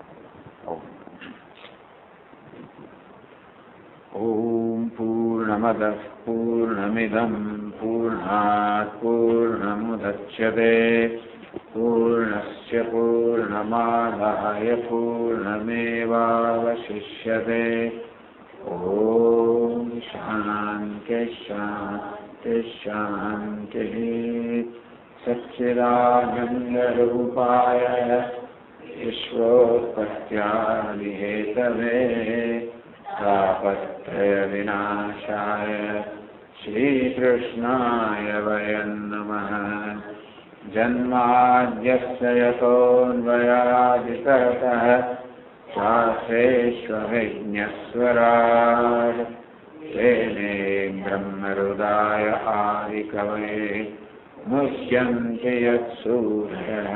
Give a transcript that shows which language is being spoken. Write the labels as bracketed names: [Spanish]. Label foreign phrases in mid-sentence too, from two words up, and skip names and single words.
[Sanskrit] ઓમ પૂર્ણમદ પૂર્ણમિદં પૂર્ણાત પૂર્ણમુદચ્યતે પૂર્ણસ્ય પૂર્ણમાદાય પૂર્ણમેવાવશિષ્યતે. ઓમ શાંતિ શાંતિ શાંતિ. सच्चिदानंदरूपाय विश्वोत्पत्त्यादिहेतवे तापत्रयविनाशाय श्रीकृष्णाय वयं नमः। जन्माद्यस्य यतोऽन्वयादितरतः शास्त्रेष्वभिज्ञस्वराट् तेने ब्रह्महृदाय आदिकवये मुह्यन्ति यत्सूरयः।